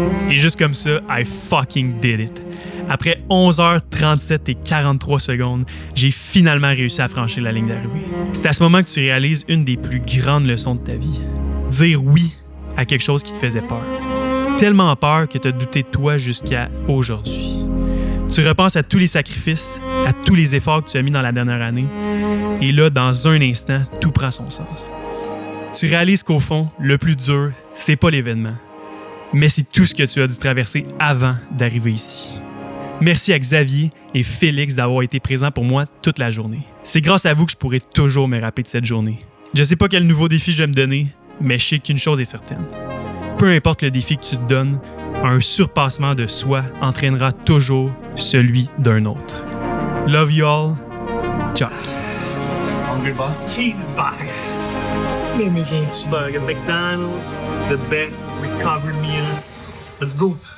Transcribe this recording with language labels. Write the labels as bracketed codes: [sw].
[fr] Et juste comme ça, [en] I fucking did it. [fr] Après 11h37 et 43 secondes, j'ai finalement réussi à franchir la ligne d'arrivée. C'est à ce moment que tu réalises une des plus grandes leçons de ta vie. Dire oui à quelque chose qui te faisait peur. Tellement peur que tu as douté de toi jusqu'à aujourd'hui. Tu repenses à tous les sacrifices, à tous les efforts que tu as mis dans la dernière année. Et là, dans un instant, tout prend son sens. Tu réalises qu'au fond, le plus dur, c'est pas l'événement, mais c'est tout ce que tu as dû traverser avant d'arriver ici. Merci à Xavier et Félix d'avoir été présents pour moi toute la journée. C'est grâce à vous que je pourrai toujours me rappeler de cette journée. Je sais pas quel nouveau défi je vais me donner, mais je sais qu'une chose est certaine. Peu importe le défi que tu te donnes, un surpassement de soi entraînera toujours celui d'un autre. [en] Love you all, Chuck. Hungry Boss Cheese is back. Let me get cheeseburger, McDonald's, the best recovery meal. Let's go.